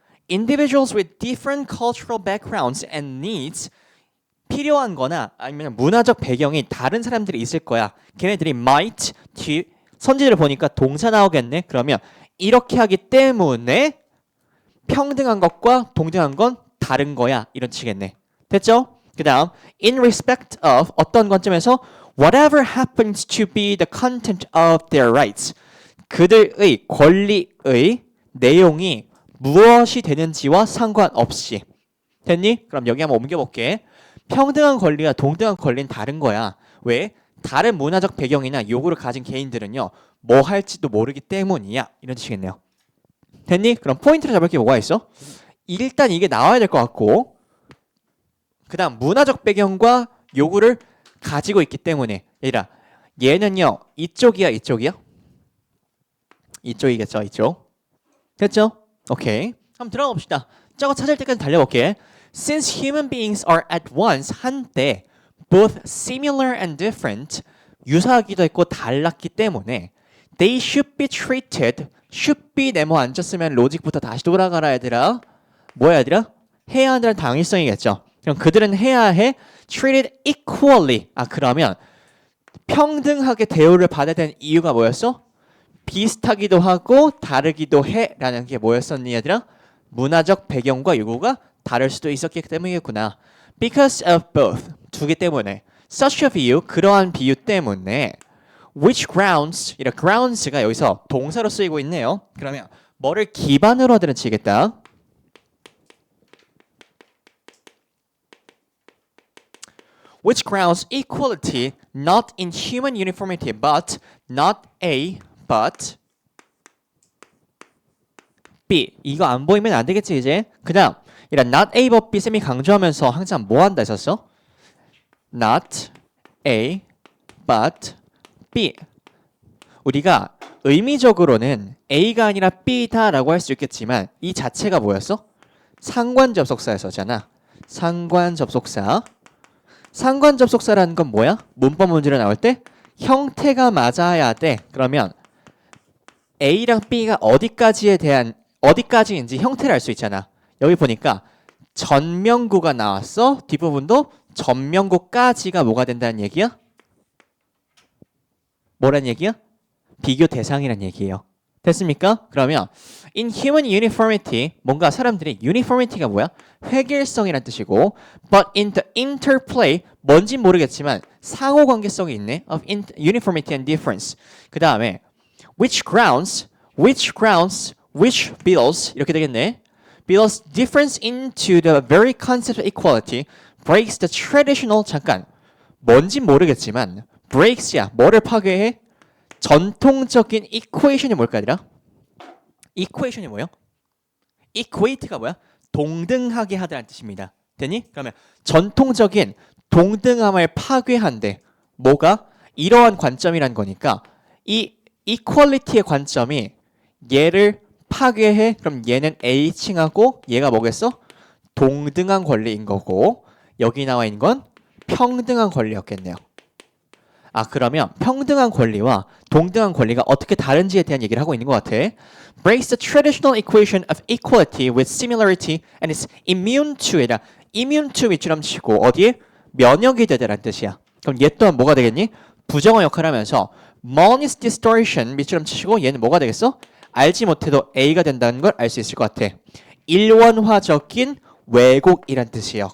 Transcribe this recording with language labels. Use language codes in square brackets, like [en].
[en] Individuals with different cultural backgrounds and needs [ko] 필요한 거나 아니면 문화적 배경이 다른 사람들이 있을 거야. 걔네들이 might, 선지를 보니까 동사 나오겠네. 그러면 이렇게 하기 때문에 평등한 것과 동등한 건 다른 거야. 이런 식이겠네. 됐죠? 그 다음 [en] in respect of [ko] 어떤 관점에서 [en] whatever happens to be the content of their rights. [ko] 그들의 권리의 내용이 무엇이 되는지와 상관없이. 됐니? 그럼 여기 한번 옮겨볼게. 평등한 권리와 동등한 권리는 다른 거야. 왜? 다른 문화적 배경이나 요구를 가진 개인들은요, 뭐 할지도 모르기 때문이야. 이런 뜻이겠네요. 됐니? 그럼 포인트를 잡을 게 뭐가 있어? 일단 이게 나와야 될 것 같고, 그 다음 문화적 배경과 요구를 가지고 있기 때문에. 얘들아, 얘는요, 이쪽이야, 이쪽이야? 이쪽이겠죠, 이쪽. 됐죠? 오케이. 한번 들어가 봅시다. 저거 찾을 때까지 달려볼게. [en] Since human beings are at once [ko] 한때 [en] both similar and different [ko] 유사하기도 했고 달랐기 때문에 [en] they should be treated should be [ko] 네모 안 쳤으면 로직부터 다시 돌아가라 얘들아. 뭐야 얘들아? 해야 한다는 당위성이겠죠. 그럼 그들은 해야 해 [en] treated equally. [ko] 그러면 평등하게 대우를 받아야 되는 이유가 뭐였어? 비슷하기도 하고 다르기도 해 라는 게 뭐였었니 얘들아? 문화적 배경과 요구가 다를 수도 있었기 때문이겠구나. [en] Because of both. [ko] 두 개 때문에. [en] Such a view. [ko] 그러한 비유 때문에. [en] Which grounds. [ko] 이런 grounds가 여기서 동사로 쓰이고 있네요. 그러면 뭐를 기반으로 하든 치겠다. [en] Which grounds equality not in human uniformity but not A but B. [ko] 이거 안 보이면 안 되겠지 이제. 그다음 이런 not A but B 쌤이 강조하면서 항상 뭐 한다 했었어? [en] Not A but B. [ko] 우리가 의미적으로는 A가 아니라 B다라고 할 수 있겠지만 이 자체가 뭐였어? 상관접속사였었잖아. 상관접속사. 상관접속사라는 건 뭐야? 문법 문제로 나올 때 형태가 맞아야 돼. 그러면 A랑 B가 어디까지인지 형태를 알 수 있잖아. 여기 보니까 전명구가 나왔어. 뒷부분도 전명구까지가 뭐가 된다는 얘기야? 뭐란 얘기야? 비교 대상이란 얘기예요. 됐습니까? 그러면 [en] in human uniformity [ko] 뭔가 사람들이 uniformity가 뭐야? 획일성이란 뜻이고 [en] but in the interplay [ko] 뭔진 모르겠지만 상호관계성이 있네 [en] of uniformity and difference. [ko] 그 다음에 [en] which grounds which builds [ko] 이렇게 되겠네. [en] builds difference into the very concept of equality breaks the traditional [ko] 잠깐 뭔진 모르겠지만 [en] breaks야 [ko] 뭐를 파괴해? 전통적인 equation이 뭘까 얘들아? equation이 뭐예요? equate가 뭐야? 동등하게 하다라는 뜻입니다. 되니? 그러면 전통적인 동등함을 파괴한대. 뭐가? 이러한 관점이란 거니까 이 equality의 관점이 얘를 파괴해. 그럼 얘는 A칭하고 얘가 뭐겠어? 동등한 권리인 거고 여기 나와 있는 건 평등한 권리였겠네요. 그러면 평등한 권리와 동등한 권리가 어떻게 다른지에 대한 얘기를 하고 있는 것 같아. [en] Breaks the traditional equation of equality with similarity and is immune to이다. [ko] immune to 밑줄함 치고 어디에? 면역이 되다라는 뜻이야. 그럼 얘 또한 뭐가 되겠니? 부정어 역할을 하면서 Monist distortion 밑줄함 치시고 얘는 뭐가 되겠어? 알지 못해도 A가 된다는 걸 알 수 있을 것 같아. 일원화적인 왜곡이란 뜻이에요.